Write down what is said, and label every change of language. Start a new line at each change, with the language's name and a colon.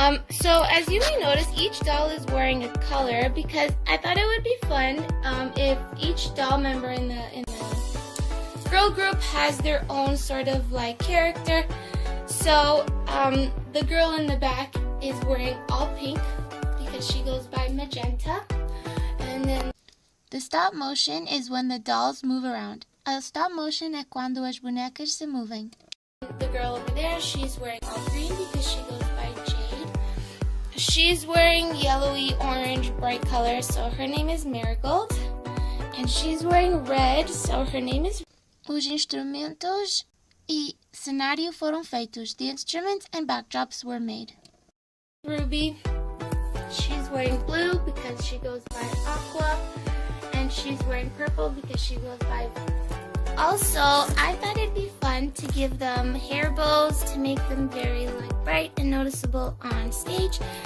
English: So as you may notice, each doll is wearing a color because I thought it would be fun if each doll member in the girl group has their own sort of like character. So the girl in the back is wearing all pink because she goes by Magenta. And then the stop motion is when the dolls move around.
Portuguese: A stop motion é quando as bonecas se movem.
English: The girl over there, she's wearing all green because she goes by Jade. She's wearing yellowy orange bright color, so her name is Marigold. And she's wearing red, so her name is...
Portuguese: Os instrumentos e cenário foram feitos.
English: The instruments and backdrops were made. Ruby, she's wearing blue because she goes by Aqua, and she's wearing purple because she goes by... Also, I thought it'd be fun to give them hair bows to make them very bright and noticeable on stage.